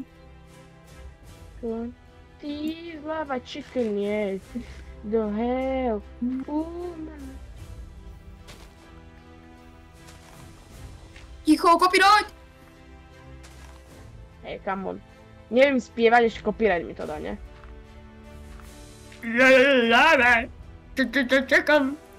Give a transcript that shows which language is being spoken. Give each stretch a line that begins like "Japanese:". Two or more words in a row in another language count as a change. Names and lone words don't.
English: Ty lava chicken, yes. The hell.
Slovak: Ticho, copyright!
English: Hej, come on.
Slovak: Neviem spievať, ešte copyright mi to dá, ne? Lava! Čekam!